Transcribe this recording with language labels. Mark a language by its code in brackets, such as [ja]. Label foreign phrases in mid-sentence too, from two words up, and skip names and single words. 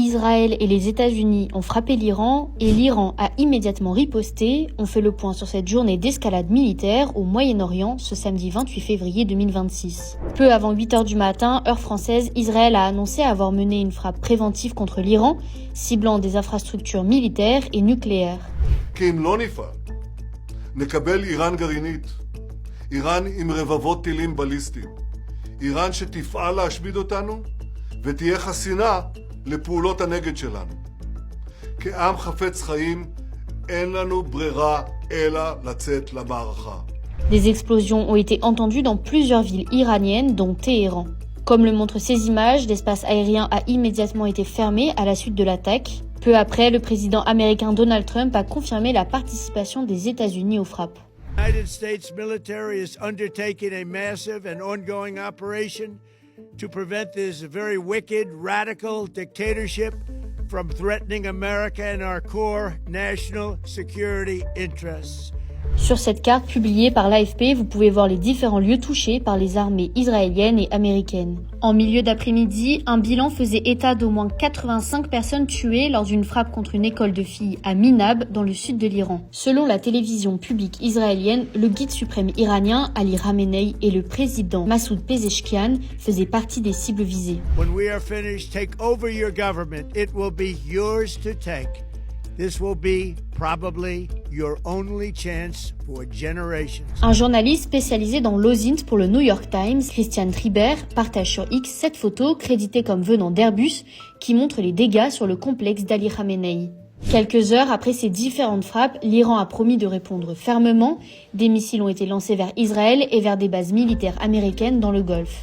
[fr] Israël et les États-Unis ont frappé l'Iran et l'Iran a immédiatement riposté. On fait le point sur cette journée d'escalade militaire au Moyen-Orient ce samedi 28 février 2026. Peu avant 8h du matin, heure française, Israël a annoncé avoir mené une frappe préventive contre l'Iran, ciblant des infrastructures militaires et nucléaires. [he] נקבל איראן גרעינית, איראן עם רבבות טילים בליסטיים, איראן שתפעל להשמיד אותנו ותהיה חסינה לפעולות הנגד שלנו. כעם חפץ חיים אין לנו ברירה אלא לצאת למערכה. [fr] Des explosions ont été entendues dans plusieurs villes iraniennes, dont Téhéran. Comme le montrent ces images, l'espace aérien a immédiatement été fermé à la suite de l'attaque. Peu après, le président américain Donald Trump a confirmé la participation des États-Unis aux frappes. [en] The United States military is undertaking a massive and ongoing operation to prevent this very wicked, radical dictatorship from threatening America and our core national security interests. [fr] Sur cette carte publiée par l'AFP, vous pouvez voir les différents lieux touchés par les armées israéliennes et américaines. En milieu d'après-midi, un bilan faisait état d'au moins 85 personnes tuées lors d'une frappe contre une école de filles à Minab, dans le sud de l'Iran. Selon la télévision publique israélienne, le guide suprême iranien Ali Khamenei et le président Massoud Pezeshkian faisaient partie des cibles visées. [en] When we are finished, take over your government. It will be yours to take. This will be probably your only chance for generations. [fr] Un journaliste spécialisé dans l'OSINT pour le New York Times, Christian Tribert, partage sur X cette photo créditée comme venant d'Airbus qui montre les dégâts sur le complexe d'Ali Khamenei. Quelques heures après ces différentes frappes, l'Iran a promis de répondre fermement. Des missiles ont été lancés vers Israël et vers des bases militaires américaines dans le Golfe.